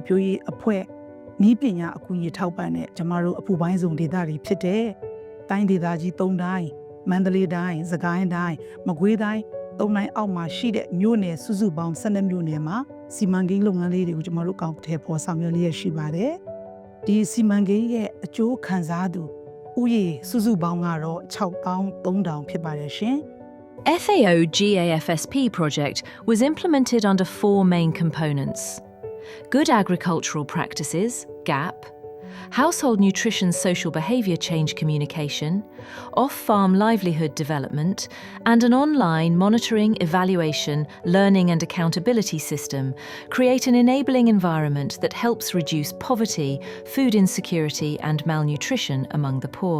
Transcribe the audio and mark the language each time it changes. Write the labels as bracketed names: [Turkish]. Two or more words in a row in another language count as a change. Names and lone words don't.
[Burmese] ပျိုးရေးအဖွဲ့နည်းပညာအကူအညီထောက်ပံ့တဲ့ကျမတို့အပူပိုင်းစုံဒေသတွေဖြစ်တဲ့တိုင်းဒေသကြီး၃တိုင်းမန္တလေးတိုင်းစကိုင်းတိုင်းမကွေးတိုင်း၃တိုင်းအောက်မှာရှိတဲ့မြို့နယ်စုစုပေါင်း12မြို့နယ်မှာစီမံကိန်းလုပ်ငန်းလေးတွေကိုကျွန်တော်တို့ကောက်ထည့်ဖော်ဆောင်ရွက်လျက်ရှိပါတယ်။ဒီစီမံကိန်းရဲ့အကျိုးခံစားသူဥယေစုစုပေါင်းကတော့63,000ဖြစ်ပါတယ်ရှင်။ [English] FAO GAFSP project was implemented under four main components: Good Agricultural Practices, GAP, Household Nutrition Social Behaviour Change Communication, Off-Farm Livelihood Development, and an online monitoring, evaluation, learning and accountability system create an enabling environment that helps reduce poverty, food insecurity and malnutrition among the poor.